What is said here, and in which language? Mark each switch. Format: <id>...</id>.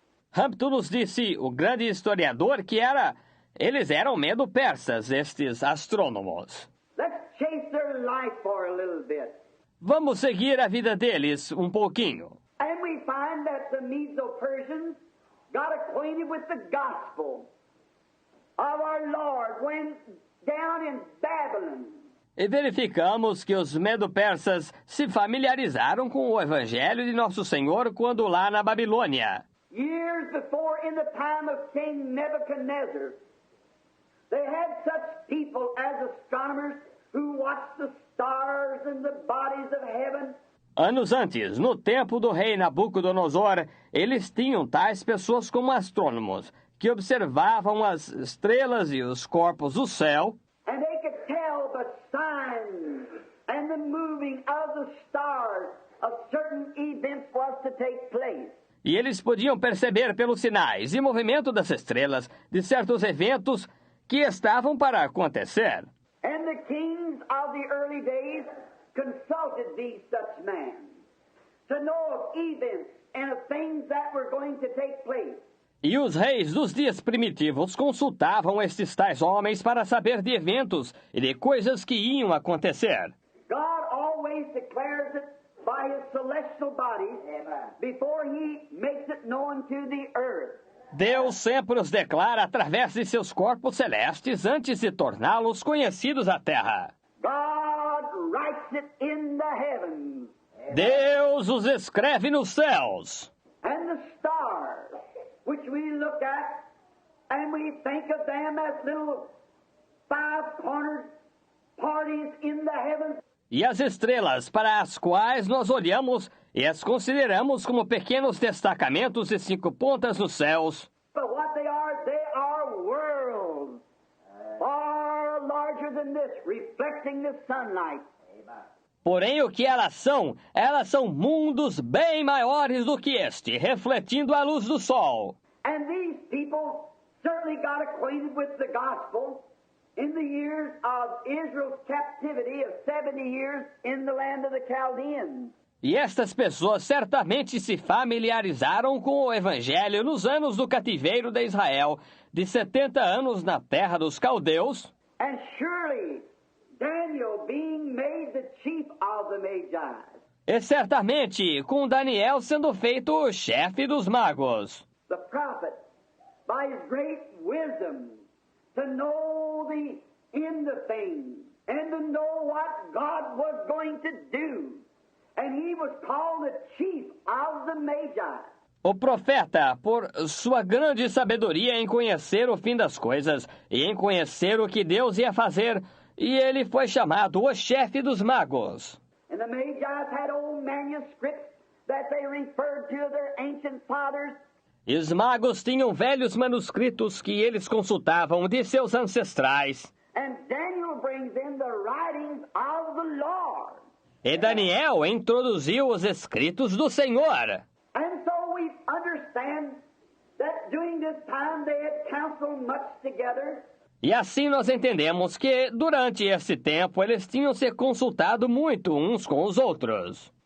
<pt>Hampton nos disse, o grande historiador, que eles eram medo-persas, estes astrônomos.</pt> <en>Let's chase their life for a little bit.</en> <pt>Vamos seguir a vida deles um pouquinho.</pt> <en>And we find that the Medo-Persians got acquainted with the gospel of our Lord when down in Babylon.</en> <pt>E verificamos que os medo-persas se familiarizaram com o evangelho de Nosso Senhor quando lá na Babilônia.</pt> <en>Years before, in the time of King Nebuchadnezzar, they had such people as astronomers who watched the stars and the bodies of heaven.</en> <pt>Anos antes, no tempo do rei Nabucodonosor, eles tinham tais pessoas como astrônomos, que observavam as estrelas e os corpos do céu,</pt> <en>And they could tell the signs and the moving of the stars of certain events was to take place.</en> <pt>e eles podiam perceber pelos sinais e movimento das estrelas de certos eventos que estavam para acontecer.</pt> <en>And the kings of the early days consulted these such men to know of events and of things that were going to take place.</en> <pt>E os reis dos dias primitivos consultavam estes tais homens para saber de eventos e de coisas que iam acontecer.</pt> <en>God always declares it by His celestial bodies before He makes it known to the earth.</en> <pt>Deus sempre os declara através de seus corpos celestes antes de torná-los conhecidos à terra.</pt> <en>God writes it in the heavens.</en> <pt>Deus os escreve nos céus.</pt> <en>And the stars, which we look at, and we think of them as little five-cornered parties in the heavens.</en> <pt>E as estrelas para as quais nós olhamos e as consideramos como pequenos destacamentos de 5 pontas nos céus.</pt> <en>But what they are worlds, far larger than this, reflecting the sunlight.</en> <pt>Porém, o que elas são mundos bem maiores do que este, refletindo a luz do sol.</pt> <en>And these people certainly got acquainted with the gospel in the years of Israel's captivity of 70 years in the land of the Chaldeans.</en> <pt>E estas pessoas certamente se familiarizaram com o evangelho nos anos do cativeiro de Israel, de 70 anos na terra dos caldeus.</pt> <en>And surely Daniel being made the chief of the Magi.</en> <pt>E certamente com Daniel sendo feito o chefe dos magos.</pt> <en>The prophet, by his great wisdom, to know the end of things and to know what God was going to do. And he was called the chief of the Magi.</en> <pt>O profeta, por sua grande sabedoria em conhecer o fim das coisas e em conhecer o que Deus ia fazer, e ele foi chamado o chefe dos magos.</pt> <en>And the Magi's had old manuscripts that they referred to their ancient fathers.</en> <pt>E os magos tinham velhos manuscritos que eles consultavam de seus ancestrais.</pt> <en>And Daniel brings in the writings of the Lord.</en> <pt>E Daniel introduziu os escritos do Senhor.</pt> <en>And so we understand that during during this time they had counseled much together.</en> <pt>E assim nós entendemos que, durante esse tempo, eles tinham se consultado muito uns com os outros.</pt>